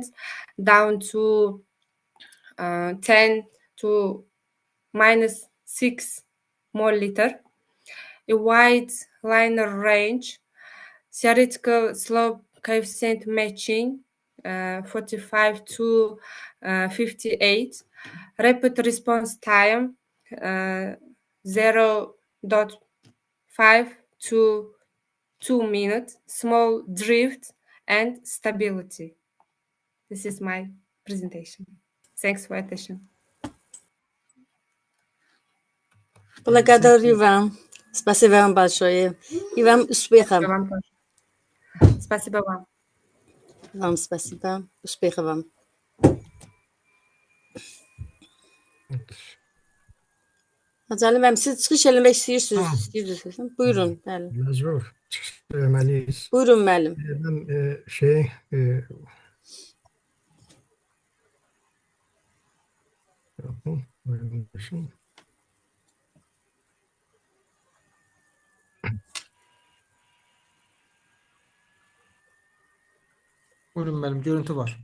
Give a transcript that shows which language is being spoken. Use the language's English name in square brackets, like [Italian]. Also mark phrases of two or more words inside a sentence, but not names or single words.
[English] down to 10 to minus 6 mol/liter, a wide linear range, theoretical slope coefficient matching 45 to 58, rapid response time 0.5 to 2 minutes, small drift, and stability. This is my presentation. Thanks for attention. [Russian] Благодарю вам. Спасибо вам большое. И вам успехов. Вам тоже. Спасибо вам. Вам спасибо. Успехов вам. [Azerbaijani] Hacı Ali müəllim, siz çıxış eləmək istəyirsiniz. Buyurun, bəli. [Turkish] Mecbur söylemeliyiz. [Azerbaijani] Buyurun müəllim. [Turkish] Ben buyurun. Buyurun benim görüntü var.